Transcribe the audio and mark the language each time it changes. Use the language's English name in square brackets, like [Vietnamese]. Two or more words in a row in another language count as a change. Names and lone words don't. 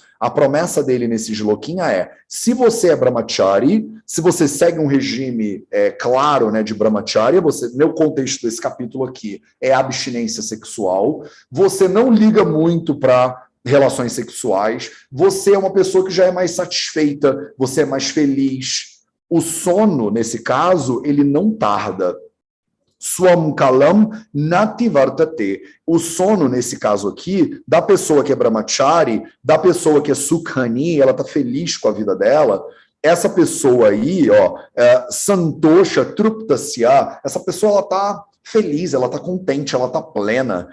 [Portuguese] A promessa dele nesse shlokinha é, se você é Brahmachari, se você segue um regime claro, né, de Brahmacharya, meu contexto desse capítulo aqui é abstinência sexual, você não liga muito para relações sexuais, você é uma pessoa que já é mais satisfeita, você é mais feliz. O sono, nesse caso, ele não tarda. [Sanskrit] Swam kalam nativartate. [Portuguese] O sono, nesse caso aqui, da pessoa que é brahmachari, da pessoa que é sukhani, ela está feliz com a vida dela, essa pessoa aí, ó, [Sanskrit] santosha truptasya, [Portuguese] essa pessoa, ela está feliz, ela está contente, ela está plena.